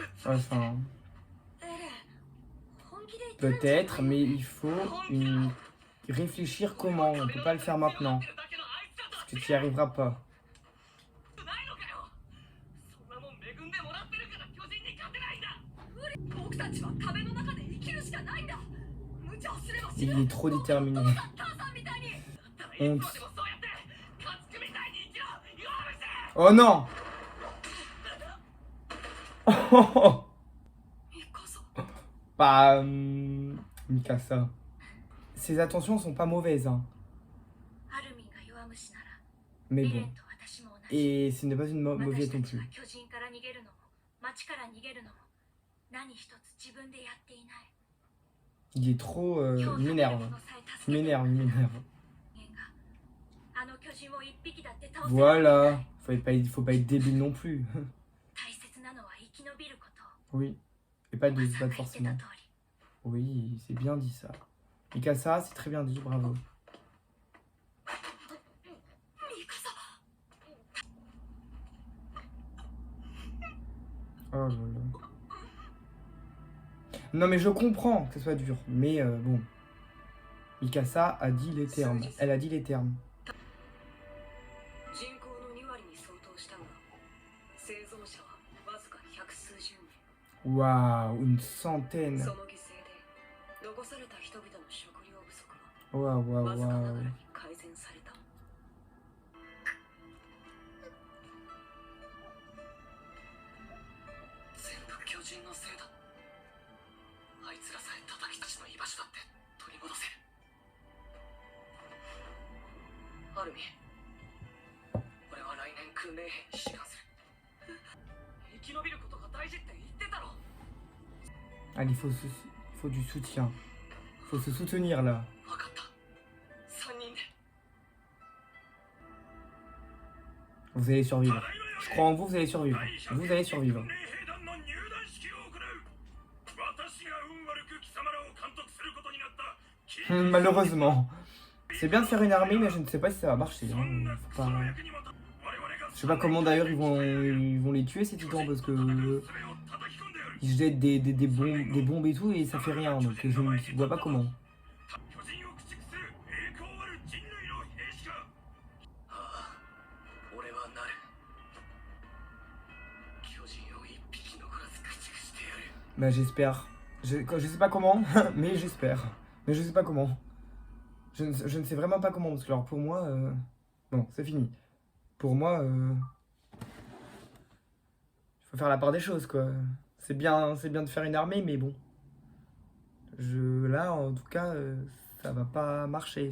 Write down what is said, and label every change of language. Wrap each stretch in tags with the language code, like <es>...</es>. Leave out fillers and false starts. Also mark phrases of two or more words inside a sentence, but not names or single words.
<fr>fasse un...</fr> <ja>エレン、本気で言ってるんじゃない？</ja> <fr>Peut-être, mais il faut réfléchir comment. On peut pas le faire maintenant. Parce que tu n'y arriveras pas.</fr> <ja>ないのかよ。そんなもん恵んでもらってるから巨人に勝てないんだ。僕たちは壁の中で生きるしかないんだ。無茶をすれば死ぬ。</ja> <fr>Il est trop déterminé.</fr> <ja>お父さん母さんみたいに。だったらいつまでも</ja> <fr>Honte.</fr> <ja>そうやって家畜みたいに生きろ。弱めせ。</ja> <fr>Oh non!</fr> <ja>ミカサ。</ja> <fr>Bah, Mikasa. Ses attentions sont pas mauvaises, hein.</fr> <ja>アルミンが弱虫なら、</ja> <fr>Mais</fr> <ja>エレ</ja> <fr>bon.</fr> <ja>ンと私も同じ。</ja> <fr>Et ce n'est pas une</fr> <ja>私</ja> <fr>mauvaise</fr> <ja>た</ja> <fr>non</fr> <ja>ち</ja> <fr>plus.</fr> <ja>が巨人から逃げるのも町から逃げるのも何一つ自分でやっていない。</ja> <fr>Il est trop...</fr> <ja>今</ja> <fr>il</fr> <ja>日食べる</ja> <fr>m'énerve.</fr> <ja>ものさえ</ja> <fr>Il</fr> <ja>助けて</ja> <fr>m'énerve, il m'énerve.</fr> <ja>人間があの巨人を一匹だって倒せる。</ja> <fr>Voilà. Faut pas être débile non plus.</fr> <ja>大切なのは生き延びること。</ja> <fr>Oui. Et pas</fr> <ja>お</ja> <fr>de</fr> <ja>母</ja> <fr>se</fr> <ja>さん</ja> <fr>battre</fr> <ja>が言ってた</ja> <fr>forcément.</fr> <ja>通り。</ja> <fr>Oui, c'est bien dit ça. Mikasa, c'est très bien dit, bravo.</fr> <ja>ミカサ。</ja> <fr>Oh là là. Non mais je comprends que ce soit dur, mais bon. Mikasa a dit les termes. Elle a dit les termes.</fr> <ja>人口の2割に相当したが、生存者はわずか百数十人。</ja> <fr>Waouh, une centaine.</fr> <ja>その犠牲で残された人々の食料不足は</ja> <fr>Waouh, waouh,</fr> <ja>わずかながら</ja> <fr>waouh.</fr> <ja>に改善された。全部巨人のせいだ。あいつらさえ叩きたちの居場所だって取り戻せる。アルミ、俺は来年訓練兵に志願する。生き延びることが大事って言ってたろ。</ja> <fr>Allez, il faut du soutien. Faut se soutenir là.</fr> <ja>分かった。3人で。</ja> <fr>Vous allez survivre. Je crois en vous, vous allez survivre. Vous allez survivre. Malheureusement. C'est bien de faire une armée, mais je ne sais pas si ça va marcher. Hein. Faut pas... Je sais pas comment d'ailleurs ils vont les tuer ces titans parce que ils jettent des bombes et tout et ça fait rien. Donc je ne vois pas comment.</fr> <ja>俺はなる。巨人を一匹残らず駆逐してやる。</ja> <fr>Bah j'espère. Je sais pas comment, mais j'espère. Mais je sais pas comment. Je ne sais vraiment pas comment parce que alors pour moi, bon c'est fini. Pour moi, il faut faire la part des choses quoi. C'est bien de faire une armée, mais bon. Là en tout cas, ça va pas marcher.</fr>